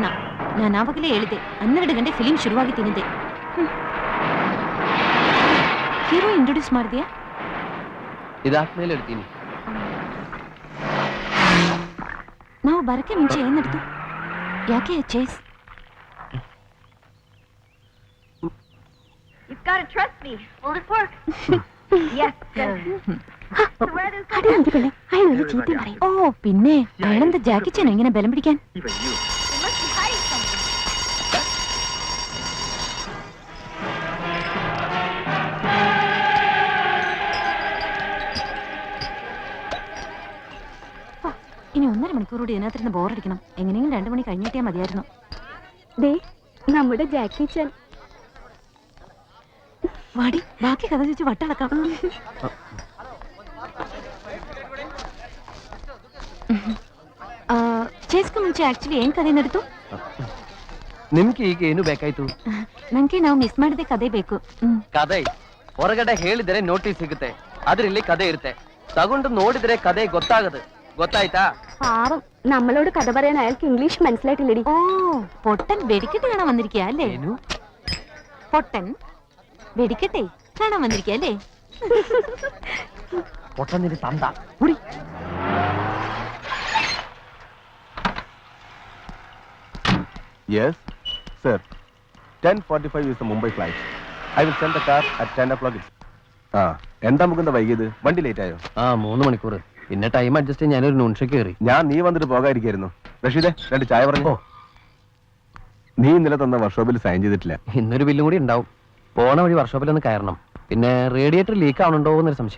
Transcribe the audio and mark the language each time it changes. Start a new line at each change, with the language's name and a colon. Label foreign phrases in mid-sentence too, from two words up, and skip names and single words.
Kannada: ನಾನು ಆವಾಗಲೇ ಹೇಳಿದೆ 12 ಗಂಟೆ ಫಿಲಿಂ ಶುರುವಾಗಿ ತಿನ್ನಿದೆ. ಹೀರೋ ಇಂಟ್ರೊಡ್ಯೂಸ್ ಮಾಡಿದ್ಯಾ? ಇದಾದ್ಮೇಲೆ ಹೇಳ್ತೀನಿ. ನಾವು ಬರಕ್ಕೆ ಮುಂಚೆ ಏನ್ ನಡ್ತು? ಯಾಕೆ ಚೇಸ್?
English: You've got to trust me. Will this work? Yes.
Malayalam: ഓ പിന്നെ അയാളെന്താ ജാക്കി ചാൻ എങ്ങനെ ബലം പിടിക്കാൻ? ഇനി 1.5 മണിക്കൂർ കൂടി ഇതിനകത്തിരുന്ന് ബോറടിക്കണം. എങ്ങനെയെങ്കിലും 2 മണി കഴിഞ്ഞിട്ടേ മതിയായിരുന്നു. ദേ നമ്മുടെ ജാക്കി ചാൻ. വാടി, ബാക്കി കഥ ചോദിച്ച് വട്ടളക്കാം.
Kannada: ಚೇಸ್ಗೆ ಮುಂಚೆ ಆಕ್ಚುಲಿ ಏನ್ ಕಥೆ ನಡೆದು? ನಿಮ್ಗೆ ಈಗ ಏನು ಬೇಕಾಯ್ತು? ನಂಗೆ ನಾವು ಮಿಸ್ ಮಾಡಿದೆ ಕಥೆ ಬೇಕು. ಕಥೆ ಹೊರಗಡೆ ಹೇಳಿದರೆ ನೋಟಿಸ್ ಸಿಗುತ್ತೆ, ಅದ್ರಲ್ಲಿ ಕಥೆ ಇರುತ್ತೆ. ತಗೊಂಡು ನೋಡಿದ್ರೆ ಕಥೆ ಗೊತ್ತಾಗದು. ಗೊತ್ತಾಯ್ತಾ?
Malayalam: പാവം നമ്മളോട് കഥ പറയാൻ അയാൾക്ക് ഇംഗ്ലീഷ് മനസ്സിലായിട്ടില്ലടി. ഓ, പൊട്ടൻ വെടിക്കെട്ട് കാണാൻ വന്നിരിക്കുക അല്ലേ? പൊട്ടൻ വെടിക്കെട്ടെ കാണാൻ വന്നിരിക്കുക അല്ലേ? പൊട്ടന്നിന് തന്ത കുടി.
English: Yes, sir. 10:45 is the Mumbai flight. I will send the car at 10 o'clock.
Malayalam: എന്താ മുകുന്ദ വൈകിയത്? വണ്ടി ലേറ്റ് ആയോ? 3 മണിക്കൂർ. പിന്നെ
English: time adjust
Malayalam: ചെയ്യാൻ ഞാനൊരു നൂൺഷയ്ക്ക് കയറി. ഞാൻ നീ വന്നിട്ട് പോകാതിരിക്കായിരുന്നു. റഷീദേ, 2 ചായ പറഞ്ഞോ. നീ ഇന്നലെ തന്ന വർക്ക്ഷോപ്പിൽ സൈൻ ചെയ്തിട്ടില്ല. ഇന്നൊരു ബില്ലും കൂടി ഉണ്ടാവും. പോണ വഴി വർക്ക്ഷോപ്പിലൊന്ന് കയറണം. പിന്നെ
English: radiator leak
Malayalam: ആവണുണ്ടോ എന്നൊരു സംശയം.